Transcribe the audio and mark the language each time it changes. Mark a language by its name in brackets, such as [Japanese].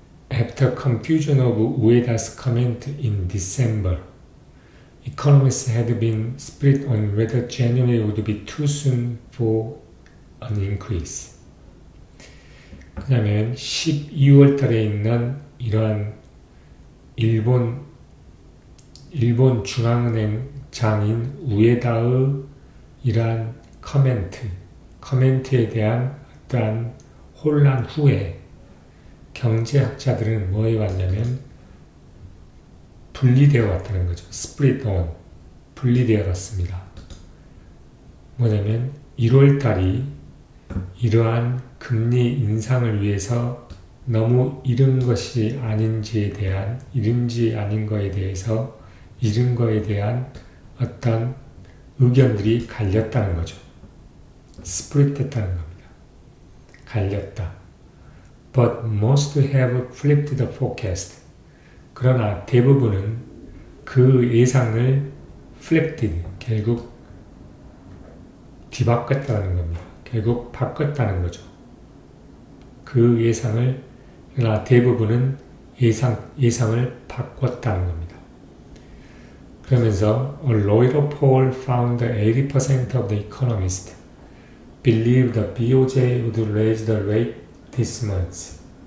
[English] After confusion of Ueda's comment in December, economists had been split on whether January would be too soon for an increase. [Korean] 그다음에 12월 달에 있는 이러한 일본 중앙은행장인 우에다의 이러한 커멘트에 대한 어떠한 혼란 후에 경제학자들은 뭐에 왔냐면 분리되어 왔다는 거죠. [English] split on [Korean] 분리되어 왔습니다. 뭐냐면 1월 달이 이러한 금리 인상을 위해서 너무 이른 것이 아닌지에 대한 이른지 아닌 거에 대해서 이른 거에 대한 어떤 의견들이 갈렸다는 거죠. split 했다는 겁니다. 갈렸다. [English] But most have flipped the forecast. [Korean] 그러나 대부분은 그 예상을 flipped, 결국 뒤바꿨다는 겁니다. 결국 바꿨다는 거죠. 그 예상을, 그러나 대부분은 예상을 바꿨다는 겁니다. 그러면서 [English] a Reuters poll found 80% of the economists believe the BOJ would raise the rate this month.